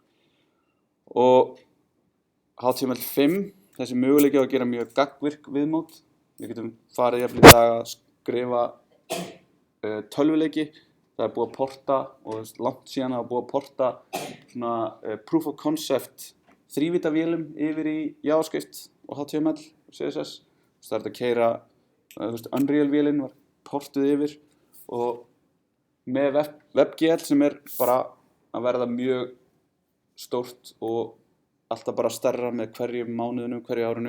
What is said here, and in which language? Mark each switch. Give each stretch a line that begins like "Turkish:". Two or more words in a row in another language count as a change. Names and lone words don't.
Icelandic: Og HTML5, þessi möguleiki á að gera mjög gagnvirk viðmót. Við getum farið jafnvel í dag að skrifa tölvuleiki. Það búið að porta og langt síðan að búið að porta svona
English: proof of concept
Icelandic: 3-vítavélum yfir í JavaScript og HTML og CSS. Það að keyra Unreal-vélinn var portuð yfir og með WebGL sem bara að verða mjög stórt og alltaf bara stærra með hverjum mánuðinu, hverju árinu.